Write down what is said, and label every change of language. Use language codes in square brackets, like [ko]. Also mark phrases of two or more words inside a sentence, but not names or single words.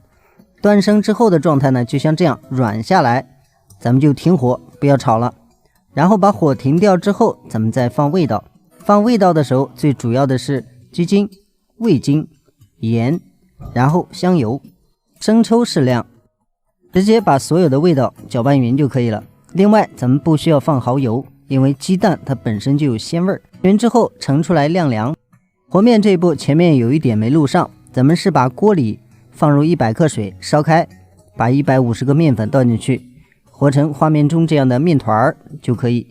[zh] 斷生之後的狀態呢，就像這樣軟下來，咱們就停火，不要炒了。然後把火停掉之後，咱們再放味道。放味道的時候，最主要的是雞精、味精、鹽，然後香油、生抽適量，直接把所有的味道攪拌匀就可以了。另外，咱們不需要放蠔油，因為雞蛋它本身就有鮮味。匀之後盛出來晾涼。和面這一步前面有一點沒錄上，咱們是把鍋裡放入100克水燒開，把150個麵粉倒進去，和成畫面中這樣的面團就可以。